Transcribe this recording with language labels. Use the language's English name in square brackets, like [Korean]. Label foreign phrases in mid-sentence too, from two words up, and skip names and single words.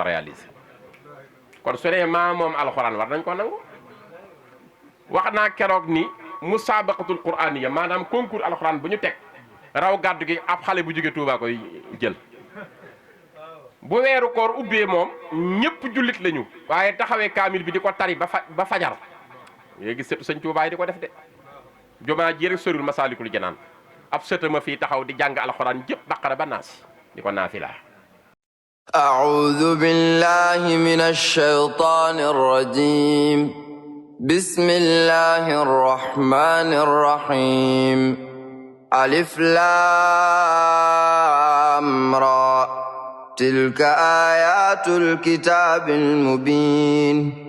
[Wolof] réalisé kon su dee maa moom alxuraan war nañ ko nangu wax naa keroog ni [Arabic] مسابقة القرآنية [Wolof] maanaam concours alxuraan bu ñu teg raw gàddu gi ab xale bu jóge Tuubaa koy jël bu weeru koor ubbee moom ñëpp jullit lañu waaye taxawee kaamil bi di ko tari ba fajar léegi sëtu sëñ Tuubaa yi di ko def de jumaa ji rek sorul Masaalikul Jinaan ab sëtama fii taxaw di jàng alxuraan jëpp baqara ba naas di ko naafila [Arabic] أعوذ بالله من الشيطان الرجيم بسم الله الرحمن الرحيم ألف لام را تلك آيات الكتاب المبين